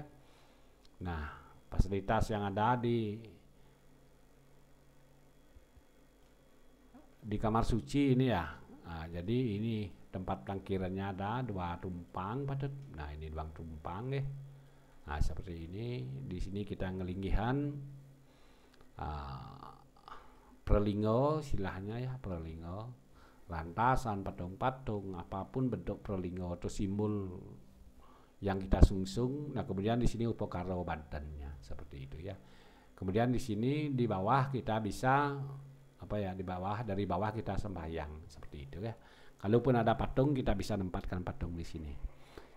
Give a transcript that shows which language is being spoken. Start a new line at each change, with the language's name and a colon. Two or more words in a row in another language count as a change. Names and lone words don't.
Indonesian: Nah fasilitas yang ada di kamar suci ini ya, jadi ini tempat parkirannya ada 2 tumpang Pak Tet. Nah ini 2 tumpang ya. Nah seperti ini. Di sini kita ngelinggihan perlingo silahnya ya, perlingo, lantasan, patung-patung, apapun bentuk perlingo atau simbol yang kita sungsung. Nah kemudian di sini upokaro Bantennya seperti itu ya. Kemudian di sini di bawah kita bisa apa ya, dari bawah kita sembahyang seperti itu ya. Kalaupun ada patung, kita bisa menempatkan patung di sini.